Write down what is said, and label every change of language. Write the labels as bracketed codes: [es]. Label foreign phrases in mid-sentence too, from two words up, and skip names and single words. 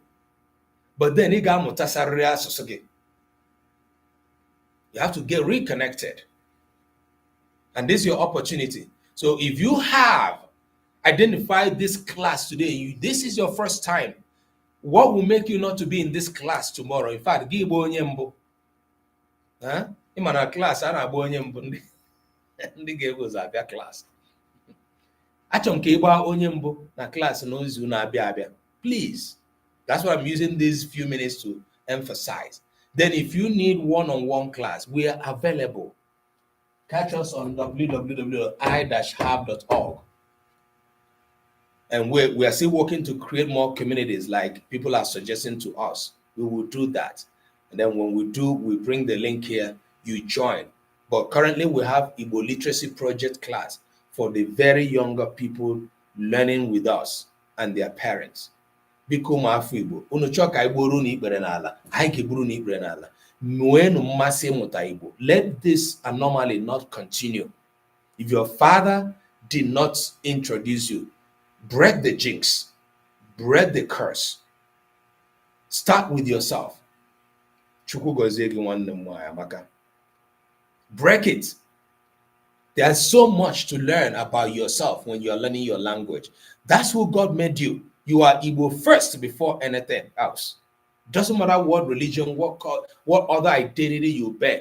[en] But then you have to get reconnected. And this is your opportunity. So if you have identified this class today, this is your first time, what will make you not to be in this class tomorrow? In fact, [ig] gị bụ onye mbụ. Ịma na class a na-agba onye mbụ ndị ga-ebu ụzọ abịa class. Achọrọ m ka ị gbaa onye mbụ na class n'izu na-abịa abịa. [en] Please. That's what I'm using these few minutes to emphasize. Then if you need one-on-one class, we are available. Catch us on www.i-hub.org. And we are still working to create more communities like people are suggesting to us. We will do that. And then when we do, we bring the link here, you join. But currently we have Igbo Literacy Project class for the very younger people learning with us and their parents. [ig] Biko ụmụafọ Igbo, unu chọọ ka anyị gboro n'ikpere n'ala, anyị ga-egburu n'ikpere n'ala. Nweenụ mmasị ịmụta Igbo. [en] Let this anomaly not continue. If your father did not introduce you, break the jinx, break the curse. Start with yourself. [ig] Chukwu gozie gị nwanne m nwanyị Amaka. [en] Break it. There's so much to learn about yourself when you're learning your language. That's who God made you. You are Igbo first before anything else. Doesn't matter what religion, what other identity you bear.